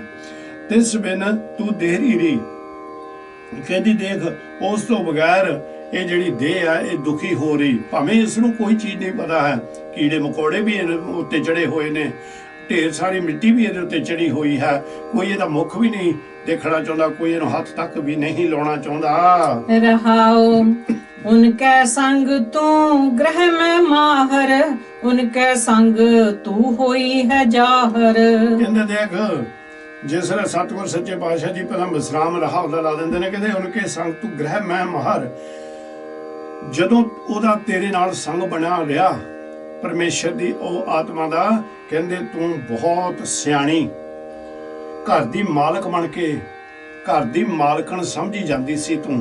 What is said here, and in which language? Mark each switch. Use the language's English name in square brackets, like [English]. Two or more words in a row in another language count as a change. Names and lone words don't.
[Punjabi] ਤਿਸ ਬਿਨ ਤੂੰ ਦੇਹਰੀ, ਕਹਿੰਦੀ ਦੇਖ ਉਸ ਤੋਂ ਬਗੈਰ ਇਹ ਜਿਹੜੀ ਦੇਹ ਹੈ ਇਹ ਦੁਖੀ ਹੋ ਰਹੀ, ਭਾਵੇਂ ਇਸ ਨੂੰ ਕੋਈ ਚੀਜ਼ ਨਹੀਂ ਪਤਾ ਹੈ। ਕੀੜੇ ਮਕੌੜੇ ਵੀ ਇਹਦੇ ਉੱਤੇ ਚੜੇ ਹੋਏ ਨੇ, ਢੇਰ ਸਾਰੀ ਮਿੱਟੀ ਵੀ ਇਹਦੇ ਉੱਤੇ ਚੜੀ ਹੋਈ ਹੈ, ਕੋਈ ਇਹਦਾ ਮੁੱਖ ਵੀ ਨਹੀਂ ਦੇਖਣਾ ਚਾਹੁੰਦਾ, ਕੋਈ ਇਹਨੂੰ ਹੱਥ ਤੱਕ ਵੀ ਨਹੀਂ ਲਾਉਣਾ ਚਾਹੁੰਦਾ। ਰਹਾਓ ਉਨ ਕੈ ਸੰਗਿ ਤੂ ਗ੍ਰਿਹ ਮਹਿ ਮਾਹਰਿ, ਉਨ ਕੈ ਸੰਗਿ ਤੂ ਹੋਈ ਹੈ ਜਾਹਰਿ। ਕਹਿੰਦੇ ਦੇਖ ਜਿਸ ਵੇਲੇ ਸਤਿਗੁਰ ਸੱਚੇ ਪਾਤਸ਼ਾਹ ਜੀ ਪਹਿਲਾਂ ਵਿਸਰਾਮ ਰਹਾ ਉਹਦਾ ਲਾ ਦਿੰਦੇ ਨੇ, ਕਹਿੰਦੇ ਉਨਕੇ ਸੰਗ ਤੂੰ ਗ੍ਰਹਿ ਮੈਂ ਮਾਹਰ। ਜਦੋਂ ਉਹਦਾ ਤੇਰੇ ਨਾਲ ਸੰਗ ਬਣਿਆ ਰਿਹਾ ਪਰਮੇਸ਼ਰ ਦੀ ਉਹ ਆਤਮਾ ਦਾ, ਕਹਿੰਦੇ ਤੂੰ ਬਹੁਤ ਸਿਆਣੀ ਘਰ ਦੀ ਮਾਲਕ ਬਣ ਕੇ ਘਰ ਦੀ ਮਾਲਕਣ ਸਮਝੀ ਜਾਂਦੀ ਸੀ ਤੂੰ।